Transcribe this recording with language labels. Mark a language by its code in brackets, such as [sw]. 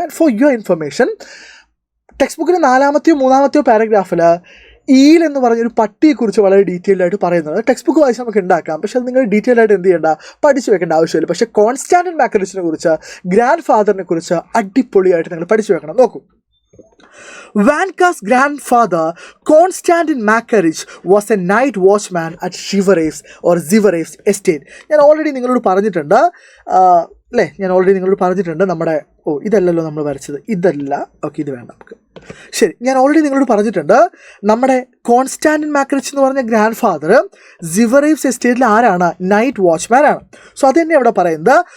[en] and for your information, [ml] text ബുക്കിൽ 4-ാമത്തെയോ 3-ാമത്തെയോ പാരഗ്രാഫിൽ eel എന്ന് പറഞ്ഞൊരു പട്ടിയെക്കുറിച്ച് വളരെ ഡീറ്റെയിൽഡ് ആയിട്ട് പറയുന്നത് ടെക്സ്റ്റ് ബുക്ക് വായിച്ച് നമുക്ക് ഉണ്ടാക്കാം. പക്ഷേ അത് നിങ്ങൾ ഡീറ്റെയിൽ ആയിട്ട് എന്ത് ചെയ്യേണ്ട? പഠിച്ചു വെക്കേണ്ട ആവശ്യമില്ല. പക്ഷേ കോൺസ്റ്റാൻറ്റിൻ മാക്കറിച്ചിനെ കുറിച്ച്, ഗ്രാൻഡ് ഫാദറിനെ കുറിച്ച് അടിപൊളിയായിട്ട് നിങ്ങൾ പഠിച്ചു വെക്കണം. നോക്കൂ, [en] Vanka's grandfather, Konstantin Makarich, was a night watchman at Zivarev's estate. [ml] ഞാൻ ഓൾറെഡി നിങ്ങളോട് പറഞ്ഞിട്ടുണ്ട് അല്ലേ, നമ്മുടെ ഇതല്ലല്ലോ നമ്മൾ വരച്ചത്, ഇതല്ല. ഓക്കെ, ഇത് വേണ്ട നമുക്ക്. ശരി, ഞാൻ ഓൾറെഡി നിങ്ങളോട് പറഞ്ഞിട്ടുണ്ട് നമ്മുടെ കോൺസ്റ്റാൻറ്റിൻ മാക്രിച്ച് എന്ന് പറഞ്ഞ ഗ്രാൻഡ് ഫാദർ സിവറേവ്സ് എസ്റ്റേറ്റിൽ ആരാണ്? നൈറ്റ് വാച്ച്മാൻ ആണ്. സോ അത് തന്നെ ഇവിടെ പറയുന്നത്.